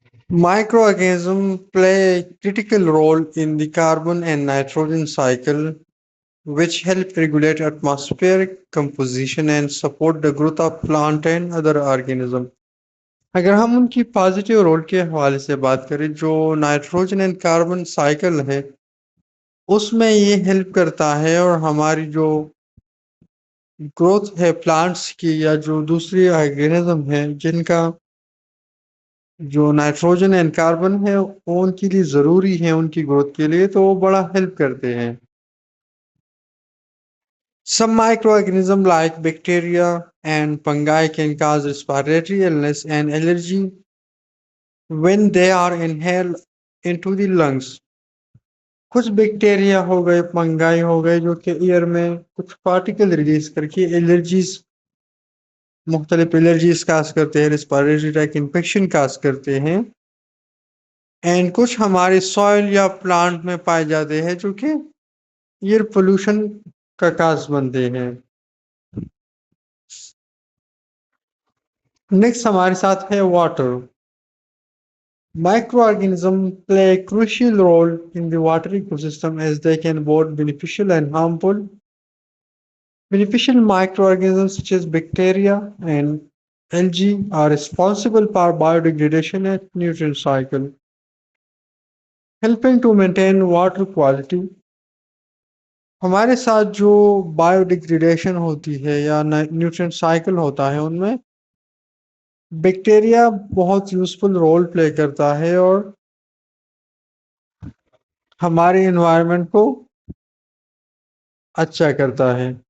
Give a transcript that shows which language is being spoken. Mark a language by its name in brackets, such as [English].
[English] Microorganisms play a critical role in the carbon and nitrogen cycle, which help regulate atmospheric composition and support the growth of plant and other organisms. [Hindi] अगर हम उनकी positive role के हवाले से बात करें, जो नाइट्रोजन एंड कार्बन साइकिल है उसमें ये हेल्प करता है और हमारी जो ग्रोथ है प्लांट्स की या जो दूसरी ऑर्गेनिज्म है जिनका जो नाइट्रोजन एंड कार्बन है वो उनके लिए ज़रूरी है उनकी ग्रोथ के लिए, तो वो बड़ा हेल्प करते हैं। [English] Some microorganisms like bacteria and fungi can cause respiratory illness and allergy when they are inhaled into the lungs. [Hindi] कुछ बैक्टीरिया हो गए, फंगाई हो गए, जो कि एयर में कुछ पार्टिकल रिलीज करके एलर्जीज, मुख्तलिफ एलर्जीज काज करते हैं, रिस्पायरेटरी ट्रैक इन्फेक्शन काज करते हैं। एंड कुछ हमारे सॉइल या प्लांट में पाए जाते हैं जो कि एयर पोल्यूशन का काज बनते हैं। नेक्स्ट हमारे साथ है water. [English] Microorganisms play a crucial role in the water ecosystem as they can both beneficial and harmful. Beneficial microorganisms such as bacteria and algae are responsible for biodegradation and nutrient cycle, helping to maintain water quality. [Hindi] हमारे साथ जो biodegradation होती है या nutrient cycle होता है, उनमें bacteria बहुत यूजफुल रोल प्ले करता है और हमारे एनवायरनमेंट को अच्छा करता है।